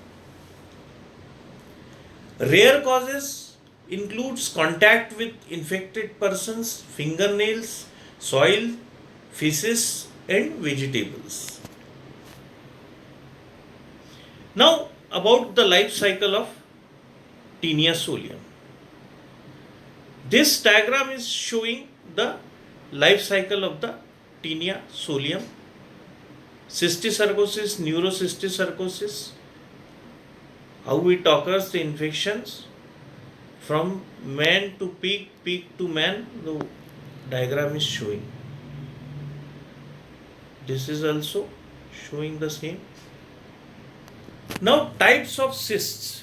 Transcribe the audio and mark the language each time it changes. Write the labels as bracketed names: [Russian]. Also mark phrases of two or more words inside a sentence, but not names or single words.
[English] Rare causes includes contact with infected persons, fingernails, soil, feces, and vegetables. Now, about the life cycle of Tinea solium. This diagram is showing the life cycle of the Tinea solium, cysticercosis, neurocysticercosis, how it occurs, the infections from man to pig, pig to man, the diagram is showing. This is also showing the same. Now, types of cysts.